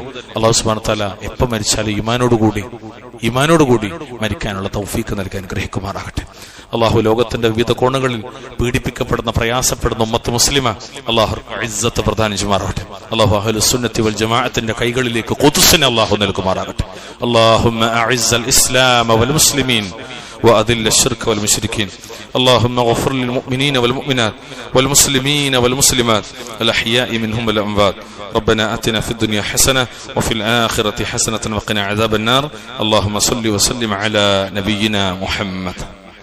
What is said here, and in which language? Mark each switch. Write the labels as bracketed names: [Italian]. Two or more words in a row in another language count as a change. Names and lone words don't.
[Arabic] الله سبحانه وتعالى [Malayalam] എപ്പോൾ മരിച്ചാലും ഈമാനോടുകൂടി മരിക്കാനുള്ള തൗഫീഖ് നൽകാൻ അനുഗ്രഹിക്കുമാറാകട്ടെ. അള്ളാഹു ലോകത്തിന്റെ വിവിധ കോണുകളിൽ പീഡിപ്പിക്കപ്പെടുന്ന പ്രയാസപ്പെടുന്ന [Arabic] أمة مسلمة [Malayalam] അള്ളാഹു ഇസ്സത്ത് പ്രദാനം ചെയ്യുമാറാകട്ടെ. അള്ളാഹു [Arabic] أهل السنة والجماعة [Malayalam] കൈകളിലേക്ക് ഖുദ്സിനെ അള്ളാഹു നൽകുമാറാകട്ടെ. [Arabic] اللهم أعز الإسلام والمسلمين وأذل الشرك والمشركين. اللهم اغفر للمؤمنين والمؤمنات والمسلمين والمسلمات الأحياء منهم والأموات. ربنا آتنا في الدنيا حسنة وفي الآخرة حسنة وقنا عذاب النار. اللهم صل وسلم على نبينا محمد.